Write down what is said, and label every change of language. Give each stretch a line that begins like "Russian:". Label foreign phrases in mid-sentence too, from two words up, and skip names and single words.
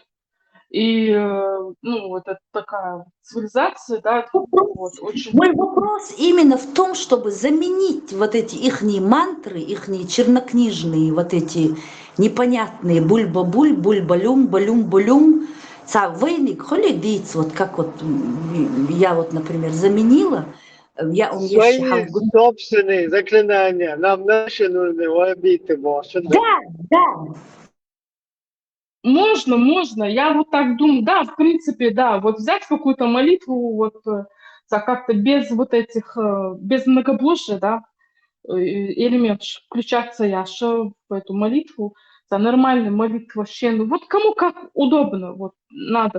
Russian: И, ну, вот это такая цивилизация, да, вот, очень... Мой вопрос именно в том, чтобы заменить вот эти ихние мантры, ихние чернокнижные, вот эти непонятные бульба-буль, бульбалюм, балюм-булюм, вейник, холи диц, вот как вот я вот, например, заменила. Свои собственные заклинания, нам наши нужны, вабиты, Да. Можно. Я вот так думаю, да, в принципе, да. Вот взять какую-то молитву, вот как-то без вот этих, без многобожия, да, элемент включаться яша в эту молитву, за нормальную молитву вообще, ну вот кому как удобно, вот надо.